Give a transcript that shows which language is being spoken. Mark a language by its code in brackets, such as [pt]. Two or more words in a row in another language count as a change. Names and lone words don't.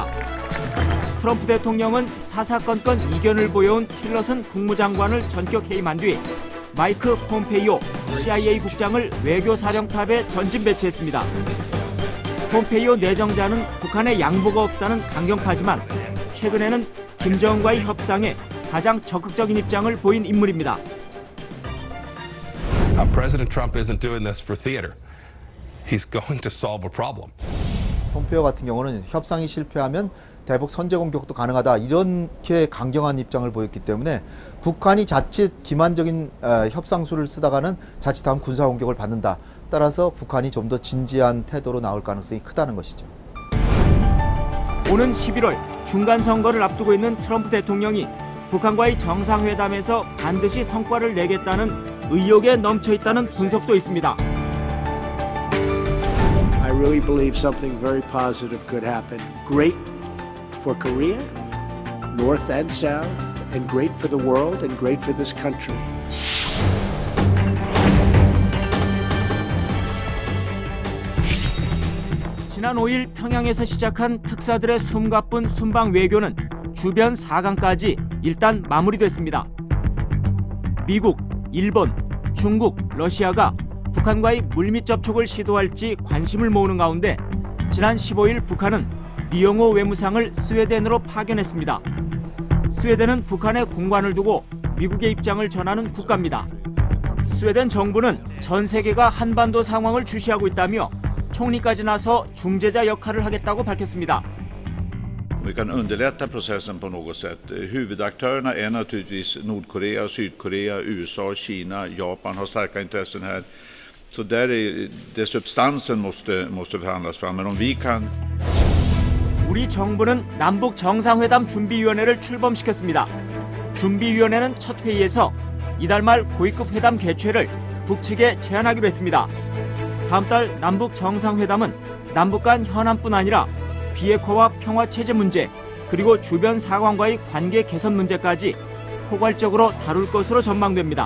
[ko] 트럼프 대통령은 사사건건 이견을 보여온 틸러슨 국무장관을 전격 해임한 뒤 마이크 폼페이오 CIA 국장을 외교사령탑에 전진 배치했습니다. 폼페이오 내정자는 북한에 양보가 없다는 강경파지만 최근에는 김정은과의 협상에 가장 적극적인 입장을 보인 인물입니다. [en] President Trump isn't doing this for theater. He's going to solve a problem. [ko] 폼페이오 같은 경우는 협상이 실패하면 대북 선제 공격도 가능하다 이렇게 강경한 입장을 보였기 때문에 북한이 자칫 기만적인 협상수를 쓰다가는 자칫하면 군사 공격을 받는다. 따라서 북한이 좀 더 진지한 태도로 나올 가능성이 크다는 것이죠. 오는 11월 중간선거를 앞두고 있는 트럼프 대통령이 북한과의 정상회담에서 반드시 성과를 내겠다는 의욕에 넘쳐 있다는 분석도 있습니다. [en] I really believe something very positive could happen. Great for Korea, North and South, and great for the world and great for this country. [ko] 지난 5일 평양에서 시작한 특사들의 숨가쁜 순방 외교는 주변 4강까지 일단 마무리됐습니다. 미국, 일본, 중국, 러시아가 북한과의 물밑 접촉을 시도할지 관심을 모으는 가운데 지난 15일 북한은 리용호 외무상을 스웨덴으로 파견했습니다. 스웨덴은 북한에 공관을 두고 미국의 입장을 전하는 국가입니다. 스웨덴 정부는 전 se계가 한반도 상황을 주시하고 있다며 총리까지 나서 중재자 역할을 하겠다고 밝혔습니다. [sv] Vi kan underlätta processen på något sätt. Huvudaktörerna är naturligtvis Nordkorea, Sydkorea, USA, Kina, Japan har starka intressen här. Så där är det substansen måste förhandlas fram. Men om vi kan... [ko] 우리 정부는 남북 정상회담 준비위원회를 출범시켰습니다. 준비위원회는 첫 회의에서 이달 말 고위급 회담 개최를 북측에 제안하기로 했습니다. 다음 달 남북 정상회담은 남북 간 현안뿐 아니라 비핵화와 평화체제 문제, 그리고 주변 사관과의 관계 개선 문제까지 포괄적으로 다룰 것으로 전망됩니다.